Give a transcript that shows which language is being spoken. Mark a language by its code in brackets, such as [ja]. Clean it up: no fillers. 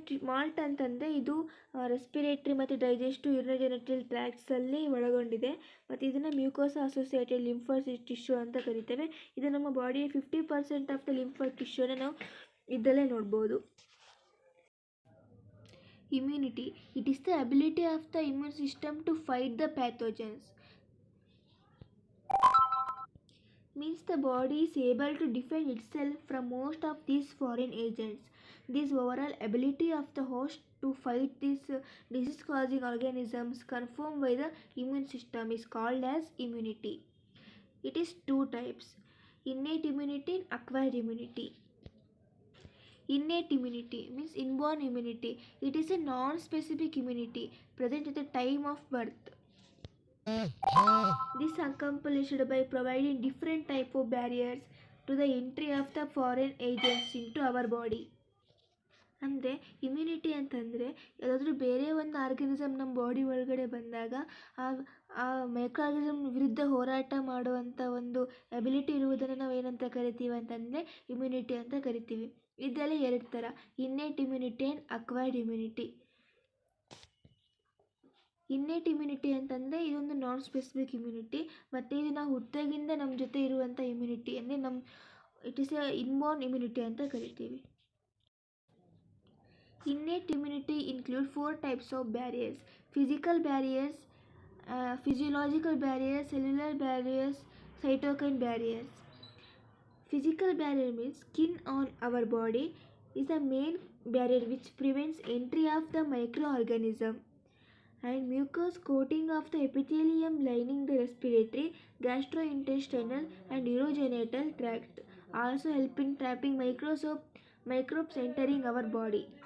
[kn] Malt ಅಂತಂದರೆ ಇದು respiratory ಮತ್ತು ಡೈಜೆಸ್ಟಿವ್ ಯುರಿನೋಜೆನಿಟಲ್ ಟ್ರ್ಯಾಕ್ಟ್ಸಲ್ಲಿ ಒಳಗೊಂಡಿದೆ ಮತ್ತು ಇದನ್ನು ಮ್ಯೂಕೋಸಾ ಅಸೋಸಿಯೇಟೆಡ್ ಲಿಂಫಾಯ್ಡ್ ಟಿಶ್ಯೂ ಅಂತ ಕರಿತೇವೆ. ಇದು ನಮ್ಮ ಬಾಡಿಯ 50% ಆಫ್ ದ ಲಿಂಫಾಯ್ಡ್ ಟಿಶ್ಯೂನ ನಾವು ಇದರಲ್ಲೇ ನೋಡ್ಬೋದು. [en] Immunity. It is the ability of the immune system to fight the pathogens. Means the body is able to defend itself from most of these foreign agents. This overall ability of the host to fight these disease-causing organisms confirmed by the immune system is called as immunity. It is two types: innate immunity and acquired immunity. Innate immunity means inborn immunity. It is a non-specific immunity present at the time of birth. This accomplished by providing different type of barriers to the entry of the foreign agents into our body. [kn] ಅಂದರೆ immunity ಅಂತಂದರೆ ಯಾವುದಾದ್ರೂ ಬೇರೆ ಒಂದು organism ನಮ್ಮ body ಒಳಗಡೆ ಬಂದಾಗ ಆ micro organism ವಿರುದ್ಧ ಹೋರಾಟ ಮಾಡುವಂಥ ಒಂದು ಎಬಿಲಿಟಿ ಇರುವುದನ್ನು ನಾವು ಏನಂತ ಕರಿತೀವಿ ಅಂತಂದರೆ ಇಮ್ಯುನಿಟಿ ಅಂತ ಕರಿತೀವಿ. ಇದರಲ್ಲಿ ಎರಡು ಥರ: innate immunity and acquired immunity. Innate immunity ಅಂತಂದರೆ ಇದೊಂದು ನಾನ್ ಸ್ಪೆಸಿಫಿಕ್ ಇಮ್ಯುನಿಟಿ ಮತ್ತು ಇದು ನಾವು ಹುಟ್ಟಾಗಿಂದ ನಮ್ಮ ಜೊತೆ ಇರುವಂಥ ಇಮ್ಯುನಿಟಿ ಅಂದರೆ [en] it is a inborn immunity [kn] ಅಂತ ಕರಿತೀವಿ. [en] Innate immunity include 4 types of barriers: physical barriers, physiological barriers, cellular barriers, cytokine barriers. Physical barrier means skin on our body is the main barrier which prevents entry of the microorganism, and mucous coating of the epithelium lining the respiratory, gastrointestinal and urogenital tract also help in trapping microbes entering our body.